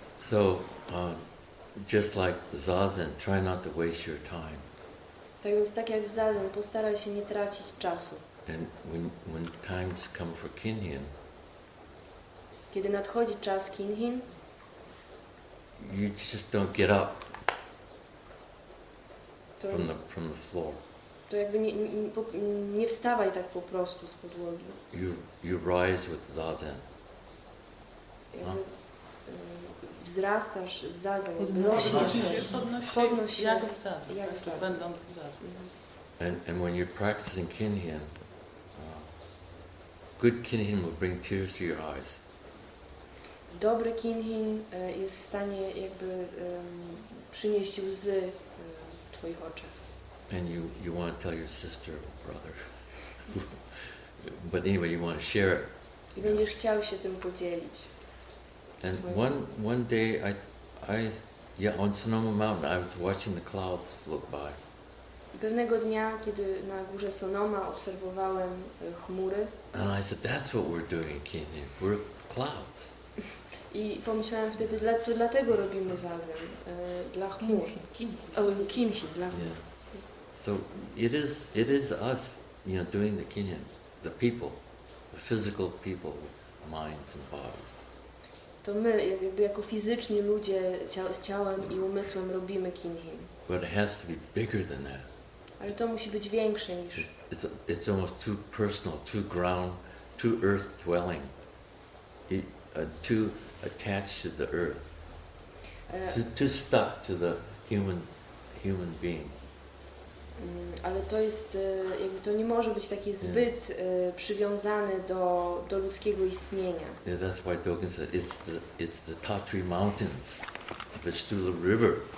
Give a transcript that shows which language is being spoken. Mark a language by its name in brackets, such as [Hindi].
[English] So, just like Zazen, try not to waste your time. [Polish] Tak więc tak jak w zazen, postaraj się nie tracić czasu. [English] And when times come for Kinhin, [Polish] Kiedy nadchodzi czas Kinhin, [English] you just don't get up to, from the floor. [Polish] to jakby nie wstawaj tak po prostu z podłogi. [English] You rise with Zazen. [Polish] Jakby, wzrastasz z zazen, Podnosisz rośniesz. Podnoś się. Jak w zazen, Jak w zazen. będąc w zazen. [English] And when you're practicing Kinhin, good Kinhin will bring tears to your eyes. [Polish] Dobry Kinhin jest w stanie jakby przynieść łzy w Twoich oczach. [English] And you want to tell your sister or brother. But anyway, you want to share it. [Polish] I będziesz chciał się tym podzielić. [English] And one day on Sonoma Mountain, I was watching the clouds float by. [Polish] Pewnego dnia, kiedy na górze Sonoma obserwowałem chmury [English] And I said, that's what we're doing in Kinhin. We're clouds. [Polish] i pomyślałem wtedy, to dlatego robimy zazen, dla chmur. Kinhin, dla chmur. [English] Yeah. So it is us, doing the Kinhin, the people, the physical people with minds and bodies. [Polish] To my, jakby jako fizyczni ludzie z ciałem i umysłem robimy Kinhin. [English] But it has to be bigger than that. [Polish] Ale to musi być większe niż... [English] It's almost too personal, too ground, too earth dwelling, too attached to the earth, too stuck to the human being. [Polish] Ale to jest, jakby to nie może być takie zbyt przywiązane do ludzkiego istnienia. [English] Yeah, that's why Dogen said it's the Tatri Mountains, the Vistula River.